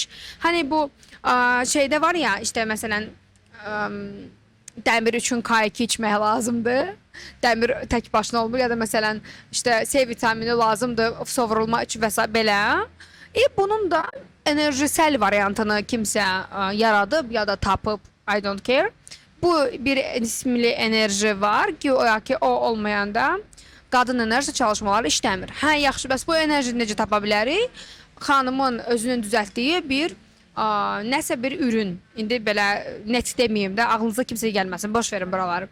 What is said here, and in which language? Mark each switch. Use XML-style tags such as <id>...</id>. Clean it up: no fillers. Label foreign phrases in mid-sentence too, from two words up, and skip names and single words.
<az>Hani bu şeydə var ya, işte məsələn dəmir üçün K2 içmək lazımdır. Dəmir tək başına olmur ya da məsələn işte C vitamini lazımdır sovrulma üçün və s. belə. Bunun da enerjisel variantını kimsə yaradıb ya da tapıb,</az> <en>I don't care.</en> <az>Bu bir ismli enerji var ki o olmayanda qadın enerji çalışmaları işləmir. Hə, yaxşı, bəs bu enerjini necə tapa bilərik? Xanımın özünün düzəltdiyi bir nəsə bir ürün. İndi belə net deməyim də, ağlınıza kimsə gəlməsin, boş verin buraları.</az>